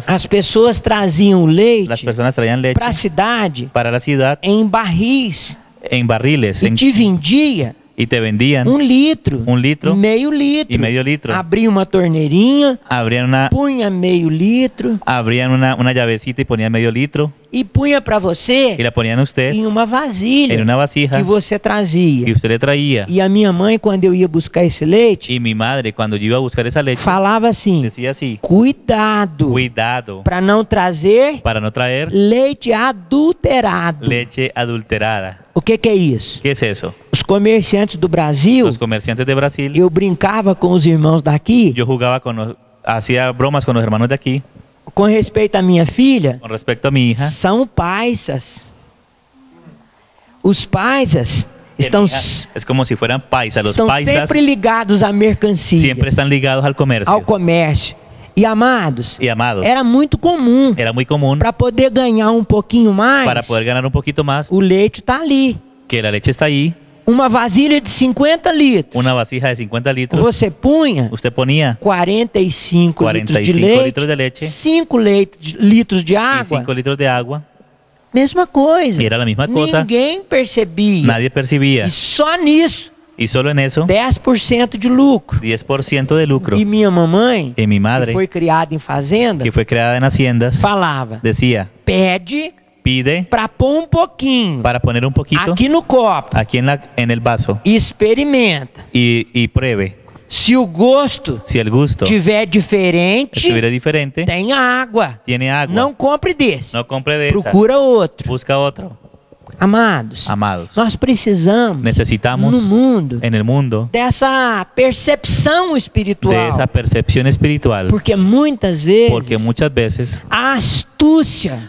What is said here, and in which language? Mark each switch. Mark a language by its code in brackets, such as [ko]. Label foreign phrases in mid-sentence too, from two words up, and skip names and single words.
[pt] as pessoas traziam [es] las [pt] leite [es] personas traían leche [pt] para a cidade [es] para la ciudad [pt] em barris [es] en barriles [pt] e te vendia [es] y te vendían [pt] 1 litro, [es] 1 litro [pt] meio litro, [es] y medio litro. [pt] abria uma torneirinha, [es] Abrían [pt] punha meio litro [es] una llavecita y ponían medio litro [pt] e punha para [es] y [pt] você [es] la ponían a usted [pt] em uma vasilha [es] en una vasija [pt] que você [es] que [pt] trazia. [es] usted le traía. [pt] E a minha mãe, quando eu ia buscar esse leite, [es] Y mi madre, cuando yo iba a buscar esa leche, [pt] falava assim: [es] decía así: [pt] cuidado [es] cuidado [pt] para não trazer [es] para no traer [pt] leite adulterado. [es] leche adulterada. [pt] O que é isso? [es] ¿Qué es eso? [pt] Os comerciantes do Brasil, [es] Los comerciantes de Brasil, [pt] eu brincava com os irmãos daqui, [es] yo jugaba hacía bromas con los hermanos de aquí [pt] com respeito à minha filha, [es] con respecto a mi hija. [pt] são paisas. Os paisas estão, [es] Mi hija es como si fueran paisas. Los [pt] estão paisas sempre ligados à mercancia, [es] siempre están ligados al comercio. [pt] ao comércio. E amados, [es] Y amados, [pt] era muito comum. [es] era muy común [pt] Para poder ganhar um pouquinho mais, [es] para poder ganar un poquito más [pt] o leite está ali. [es] que la leche está ahí, [pt] Uma vasilha de 50 litros. [es] una vasija de 50 litros. [pt] Você punha [es] Usted ponía [pt] 45 litros de [es] 45 [pt] leite, [es] litros de leche, [pt] 5 litros de [es] y [pt] água. [es] 5 litros de agua. [pt] Mesma coisa. [es] Y era la misma cosa. [pt] Ninguém percebia. [es] Nadie percibía. [pt] E só nisso, [es] Y solo en eso, [pt] 10% de lucro. [es] 10% de lucro. [pt] E minha mamãe, [es] Y mi que madre, [pt] foi criada em fazenda, [es] que fue creada en haciendas, [pt] falava: [es] decía: [pt] pede [es] pide [pt] para pôr um pouquinho [es] para poner un poquito [pt] aqui no copo [es] aquí en el vaso [pt] e experimenta. [es] y pruebe. [pt] Se o gosto [es] Si el gusto [pt] tiver diferente, [es] estuviera diferente, [pt] tem água. [es] tiene agua. [pt] Não compre desse. [es] No compre de esa. [pt] Procura outro. [es] Busca otro. [pt] Amados, [es] Amados, [pt] nós precisamos [es] necesitamos [pt] no mundo [es] en el mundo [pt] dessa percepção [es] de [pt] espiritual. [es] esa percepción espiritual. [pt] Porque muitas vezes [es] Porque muchas veces [pt] a astúcia,